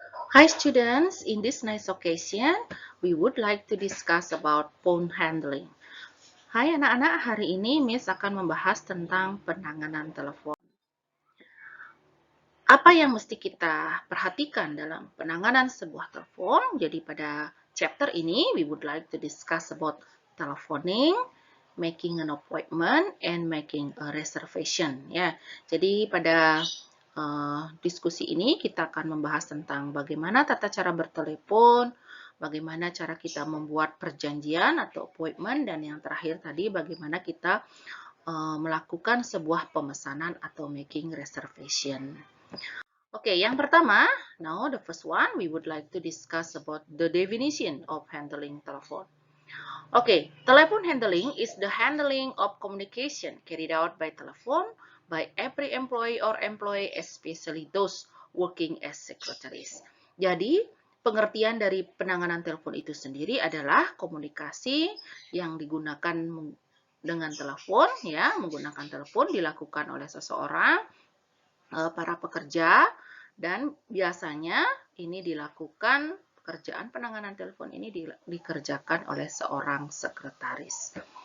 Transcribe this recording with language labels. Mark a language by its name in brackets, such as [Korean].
[English] Hi students, in this nice occasion, we would like to discuss about phone handling. [Indonesian] Hai anak-anak, hari ini Miss akan membahas tentang penanganan telepon. Apa yang mesti kita perhatikan dalam penanganan sebuah telepon? Jadi pada chapter ini, [English] we would like to discuss about telephoning, making an appointment, and making a reservation. [Indonesian] Ya, jadi pada diskusi ini kita akan membahas tentang bagaimana tata cara bertelepon, bagaimana cara kita membuat perjanjian atau appointment, dan yang terakhir tadi bagaimana kita melakukan sebuah pemesanan atau [English] making reservation. [Indonesian] Oke, yang pertama, [English] now the first one we would like to discuss about the definition of handling telephone. Okay, telephone handling is the handling of communication carried out by telephone by every employee or employee, especially those working as secretaries. [Indonesian] Jadi, pengertian dari penanganan telepon itu sendiri adalah komunikasi yang digunakan dengan telepon, ya, menggunakan telepon dilakukan oleh seseorang, para pekerja, dan biasanya ini dilakukan pekerjaan penanganan telepon ini dikerjakan oleh seorang sekretaris.